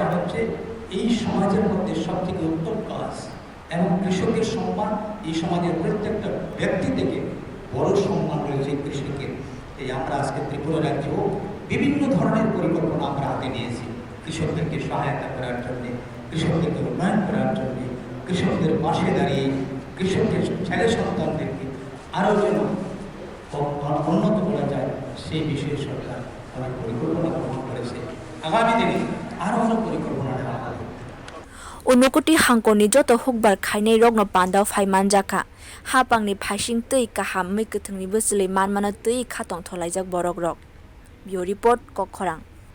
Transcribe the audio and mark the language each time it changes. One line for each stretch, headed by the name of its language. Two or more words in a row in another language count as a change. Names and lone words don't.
Bangla: হচ্ছে এই সমাজের মধ্যে সবথেকে উত্তম কাজ এবং কৃষকের সম্মান এই সমাজের প্রত্যেকটা ব্যক্তি থেকে বড় সম্মান রয়েছে কৃষকের এই আমরা আজকে ত্রিপুরা রাজ্যেও বিভিন্ন ধরনের পরিকল্পনা আমরা হাতে নিয়েছি কৃষকদেরকে সহায়তা করার জন্য কৃষকদেরকে উন্নয়ন করার জন্য কৃষকদের পাশে দাঁড়িয়ে কৃষকদের ছেলে সন্তানদেরকে আরও যেন উন্নত করা যায় সেই বিষয়ে সরকার অনেক পরিকল্পনা গ্রহণ করেছে আগামী দিনে আরও পরিকল্পনা নেওয়া হবে
Kok Borok: Unokoti hangkorni joto hukbar khainai rogno pandao phaimanjaka hapangni phaising tei kaham mikuthungni busuli manmana tei khatong tholaijak borok rok
English: Bio report
Kok Borok: Kokkhorang